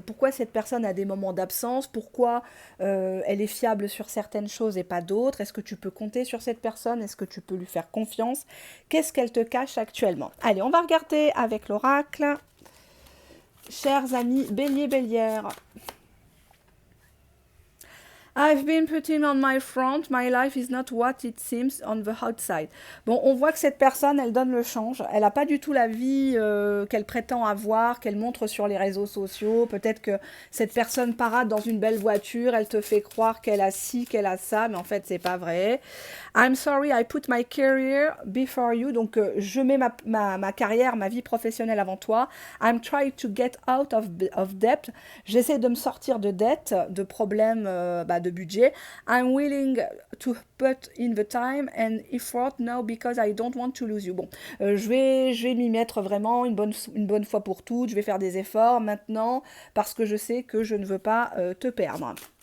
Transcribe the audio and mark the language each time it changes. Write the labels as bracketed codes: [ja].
[fr] Pourquoi cette personne a des moments d'absence? Pourquoi elle est fiable sur certaines choses et pas d'autres? Est-ce que tu peux compter sur cette personne? Est-ce que tu peux lui faire confiance? Qu'est-ce qu'elle te cache actuellement? Allez, on va regarder avec l'oracle. Chers amis bélier, bélière. [en] I've been putting on my front, my life is not what it seems on the outside. [fr] Bon, on voit que cette personne, elle donne le change. Elle n'a pas du tout la vie qu'elle prétend avoir, qu'elle montre sur les réseaux sociaux. Peut-être que cette personne parade dans une belle voiture, elle te fait croire qu'elle a ci, qu'elle a ça, mais en fait, c'est pas vrai. [en] I'm sorry, I put my career before you. [fr] Donc, je mets ma carrière, ma vie professionnelle avant toi. [en] I'm trying to get out of debt. [fr] J'essaie de me sortir de dette, de problèmes de budget. [en] I'm willing to put in the time and effort now because I don't want to lose you. [fr] Bon, je vais m'y mettre vraiment une bonne fois pour toutes. Je vais faire des efforts maintenant parce que je sais que je ne veux pas te perdre.